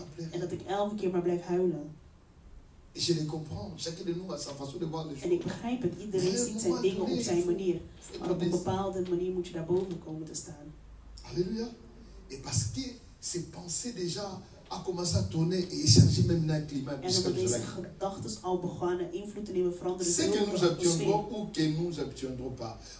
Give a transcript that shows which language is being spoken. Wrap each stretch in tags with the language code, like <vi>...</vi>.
<nl>En dat ik elke keer maar blijf huilen. En ik begrijp het. Iedereen ziet zijn dingen op zijn manier. Maar op een bepaalde manier moet je daarboven komen te staan. Halleluja.</nl> <fr>Et parce que ces pensées déjà a commencé à tourner et changer même dans le climat.</fr> <nl>En omdat deze gedachten al begonnen invloed te nemen, veranderen</nl> <fr>c'est que nous obtiendrons ou que nous obtiendrons pas.</fr>